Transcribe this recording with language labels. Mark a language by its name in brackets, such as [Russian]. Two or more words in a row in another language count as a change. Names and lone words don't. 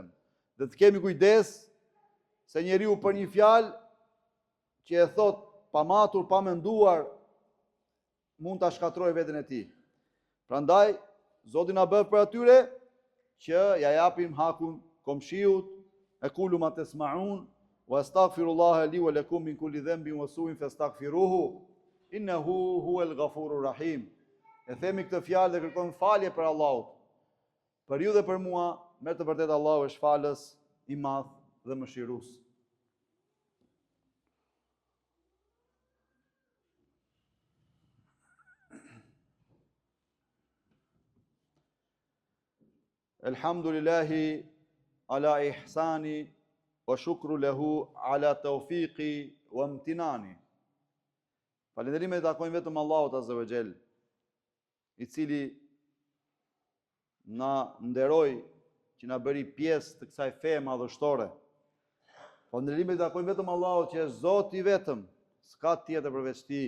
[Albanian] Dhe të kemi kujdes se njeriu për një fjalë që e thot pa matur, pa menduar, mund ta shkatrojë veten e tij. Prandaj Zoti na bëf për atyre që ja japim hakun komshiut. [Arabic] أقول ما تسمعون وأستغفر الله لي ولكم من كل ذنب وسوء فاستغفروه إنه هو الغفور الرحيم. [Albanian] E themi këtë fjalë dhe kërkojmë falje për Allahut. Për ju dhe për mua, me të vërtetë Allahu është falës, i madh dhe mëshirues. [Arabic] الحمد لله على إحسانه والشكر له على توفيقه وامتنانه. [Albanian] Falënderimet takojnë vetëm Allahut [Arabic] عز وجل, [Albanian] i cili na nderoi që na bëri pjesë të kësaj feje madhështore. Falënderimet takojnë vetëm Allahut që është Zoti vetëm, s'ka tjetër përveç tij.